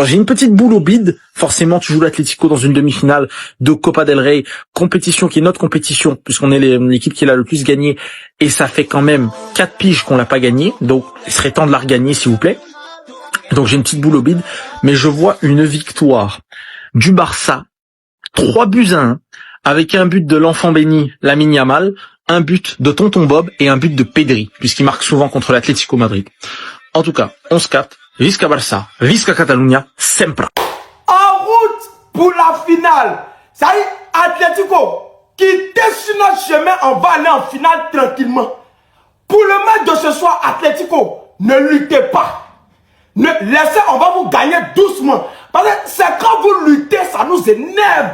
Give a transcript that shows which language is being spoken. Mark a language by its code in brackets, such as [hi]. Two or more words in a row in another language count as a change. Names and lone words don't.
[fr] J'ai une petite boule au bide. Forcément, tu joues l'Atlético dans une demi-finale de Copa del Rey, compétition qui est notre compétition, puisqu'on est l'équipe qui l'a le plus gagné, et ça fait quand même 4 piges qu'on l'a pas gagné, donc il serait temps de la regagner, s'il vous plaît. Donc j'ai une petite boule au bide, mais je vois une victoire du Barça, 3-1, avec un but de l'enfant béni, Lamine Yamal, un but de Tonton Bob et un but de Pedri, puisqu'il marque souvent contre l'Atlético Madrid. En tout cas, 11-4, [ca] Visca Barça, Visca Catalunya, sempre. [fr] En route pour la finale. Ça y est, Atlético, quittez sur notre chemin, on va aller en finale tranquillement. Pour le match de ce soir, Atlético, ne luttez pas. Laissez, on va vous gagner doucement. Parce que c'est quand vous luttez, ça nous énerve.